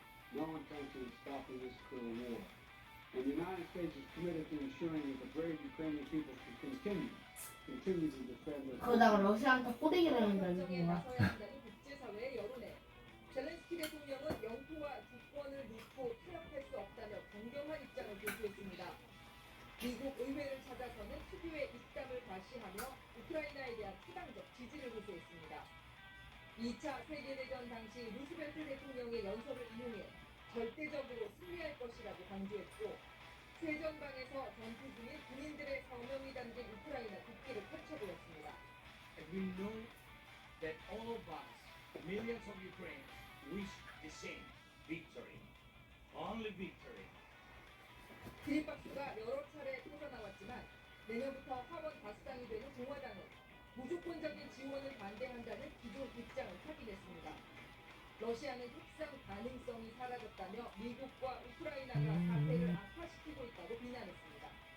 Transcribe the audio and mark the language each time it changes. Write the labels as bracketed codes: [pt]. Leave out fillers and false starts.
[en] There's no intention of stopping this cruel war. And the United States is committed to ensuring that the brave Ukrainian people can continue to defend their [ko] 그러다가 러시아한테 꼬대기 당한다는 전쟁에 거야. 나서야 한다는 국제사회의 여론에 젤렌스키 대통령은 영토와 주권을 놓고 타협할 수 없다며 강경한 입장을 고수했습니다. 미국 의회를 찾아서는 특유의 입담을 과시하며 우크라이나에 대한 추상적 지지를 호소했습니다. 2차 세계대전 당시 루스벨트 대통령의 연설을 인용해 절대적으로 승리할 것이라고 강조했고 세전방에서 전투 중인 군인들의 서명이 담긴 우크라이나 국기를 펼쳐보였습니다. [en] And we know that all of us, millions of Ukrainians, wish the same victory. Only victory. [ko] 기립박수가 여러 차례 터져나왔지만 내년부터 하원 다수당이 되는 공화당은 무조건적인 지원을 반대한다는 기존 입장을 확인했습니다. 러시아는 협상 가능성이 사라졌다며 미국과 우크라이나가 사태를 악화시키고 있다고 비난했습니다.